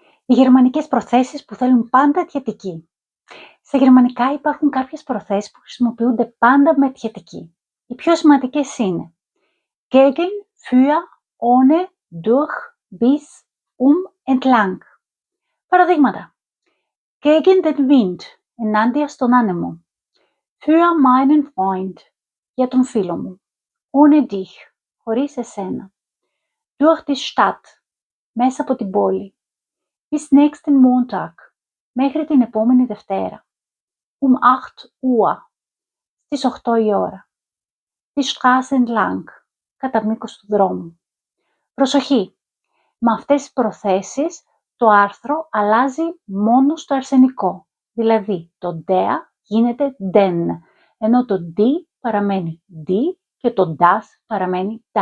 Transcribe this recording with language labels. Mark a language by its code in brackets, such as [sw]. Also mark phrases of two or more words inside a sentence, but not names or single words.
[el] Οι γερμανικές προθέσεις που θέλουν πάντα αιτιατική. Στα γερμανικά υπάρχουν κάποιες προθέσεις που χρησιμοποιούνται πάντα με αιτιατική. Οι πιο σημαντικές είναι [de] gegen, für, ohne, durch, bis, entlang. Παραδείγματα. Gegen den Wind, [el] ενάντια στον άνεμο. [de] Für meinen Freund, [el] για τον φίλο μου. [de] Ohne dich, [el] χωρίς εσένα. [de] Durch die Stadt, [el] μέσα από την πόλη. [de] Bis nächsten Montag, [el] μέχρι την επόμενη Δευτέρα. 8 Uhr, στις 8 η ώρα. [de] Die Straße entlang, [el] κατά μήκος του δρόμου. Προσοχή! Με αυτές τις προθέσεις το άρθρο αλλάζει μόνο στο αρσενικό, δηλαδή το der γίνεται den, ενώ το die παραμένει die και το das παραμένει das.